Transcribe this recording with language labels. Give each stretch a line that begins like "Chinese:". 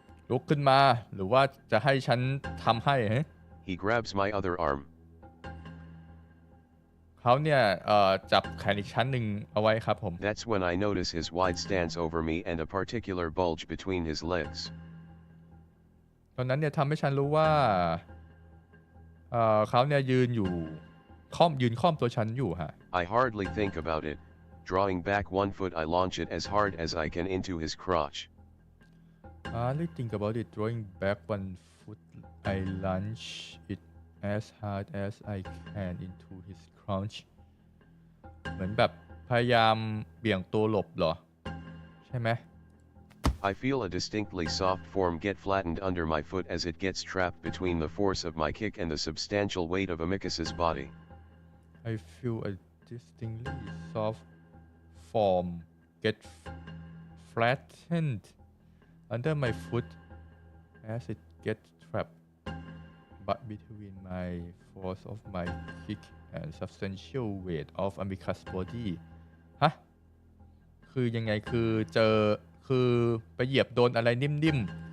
Thai: ลุกขึ้นมาหรือว่าจะให้ฉันทำให้ฮะ
English: He grabs my other arm.
Thai: เขาเนี่ยจับแขนอีกชั้นหนึ่งเอาไว้ครับผม
English: That's when I notice his wide stance over me and a particular bulge between his legs.
Thai: ตอนนั้นเนี่ยทำให้ฉันรู้ว่าเขาเนี่ยยืนค่อมตัวฉันอยู่ฮะ
English: I hardly think about it. Drawing back 1 foot, I launch it as hard as I can into his crotch. Hardly think about it. Drawing back 1 foot, I launch it as hard as I can into his crotch.
Thai: เหมือนแบบพยายามเบี่ยงตัวหลบเหรอใช่ไหม
English: I feel a distinctly soft form get flattened under my foot as it gets trapped between the force of my kick and the substantial weight of Amicus's body. I feel a distinctly soft form get flattened under my foot as it gets trapped but between my force of my kick and substantial weight of Amicus body
Thai: ฮะคือยังไงคือไปเหยียบโดนอะไรนิ่มๆ